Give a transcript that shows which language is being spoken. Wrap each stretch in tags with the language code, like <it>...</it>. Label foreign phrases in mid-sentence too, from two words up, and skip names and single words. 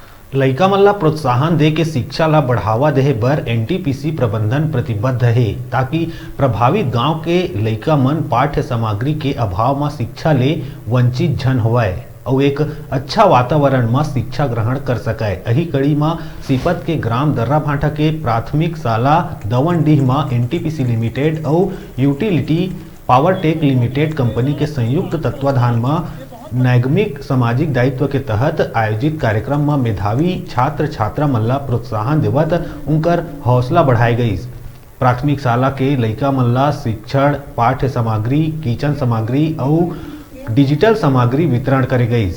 <hne>लइका मन ला प्रोत्साहन दे के शिक्षा ला बढ़ावा देहे बर एनटीपीसी प्रबंधन प्रतिबद्ध है ताकि प्रभावित गांव के लइका मन पाठ्य सामग्री के अभाव में शिक्षा ले वंचित झन होवय और एक अच्छा वातावरण में शिक्षा ग्रहण कर सके। यही कड़ी में सीपत के ग्राम दर्राभाठा के प्राथमिक शाला दवनडीह में एनटीपीसी लिमिटेड और यूटिलिटी पावरटेक लिमिटेड कंपनी के संयुक्त तत्वाधान में नैगमिक सामाजिक दायित्व के तहत आयोजित कार्यक्रम में मेधावी छात्र छात्रा मन ला प्रोत्साहन देवत उनकर हौसला बढ़ाई गई। प्राथमिक शाला के लइका मन ला शिक्षण, पाठ्य सामग्री, किचन सामग्री और डिजिटल सामग्री वितरण करे गई।</hne>